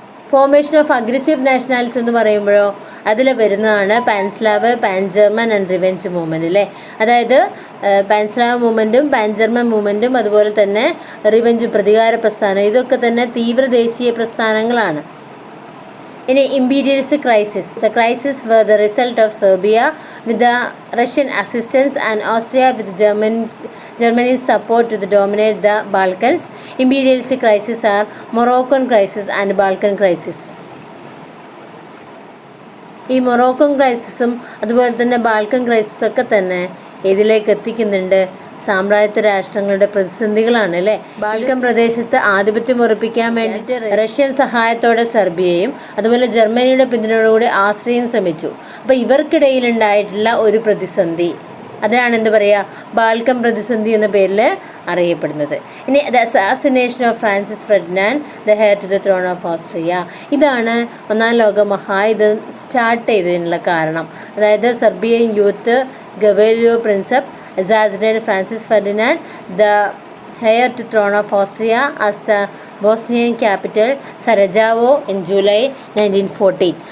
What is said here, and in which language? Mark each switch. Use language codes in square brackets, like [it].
[en] formation of aggressive nationalism [ml] എന്ന് പറയുമ്പോഴോ അതിൽ വരുന്നതാണ് [en] Pan Slav, pan German and revenge movement അല്ലേ. [ml] അതായത് പാൻസ്ലാവ് മൂവ്മെൻറ്റും പാൻ ജർമ്മൻ മൂവ്മെൻറ്റും അതുപോലെ തന്നെ റിവെഞ്ച് പ്രതികാര പ്രസ്ഥാനം, ഇതൊക്കെ തന്നെ തീവ്ര ദേശീയ പ്രസ്ഥാനങ്ങളാണ്. [en] ഇനി imperialist crisis. The crisis were the result of Serbia with the Russian assistance and Austria with Germany's support to dominate the Balkans. Imperialist crisis are Moroccan crisis and Balkan crisis. [ml] ഈ Moroccan ക്രൈസിസും അതുപോലെ തന്നെ Balkan ക്രൈസിസും ഒക്കെ തന്നെ ഇതിലേക്ക് എത്തിക്കുന്നുണ്ട്? സാമ്രാജ്യത്വ രാഷ്ട്രങ്ങളുടെ പ്രതിസന്ധികളാണ് അല്ലേ. ബാൾക്കൻ പ്രദേശത്ത് ആധിപത്യം ഉറപ്പിക്കാൻ വേണ്ടിയിട്ട് റഷ്യൻ സഹായത്തോടെ സെർബിയയും അതുപോലെ ജർമ്മനിയുടെ പിന്തുണയോടുകൂടി ആസ്ട്രിയയും ശ്രമിച്ചു. അപ്പോൾ ഇവർക്കിടയിലുണ്ടായിട്ടുള്ള ഒരു പ്രതിസന്ധി, അതിനാണ് എന്ത് പറയുക? ബാൾക്കൻ പ്രതിസന്ധി എന്ന പേരിൽ അറിയപ്പെടുന്നത്. [en] ഇനി the assassination of Francis Ferdinand the heir to the throne of Austria. [ml] ഇതാണ് ഒന്നാം ലോക മഹായുദ്ധം സ്റ്റാർട്ട് ചെയ്തതിനുള്ള കാരണം. [en] അതായത് Serbian youth Gavrilo Princip assassinated Francis Ferdinand the heir to throne of Austria as the Bosnian capital Sarajevo in July 1914.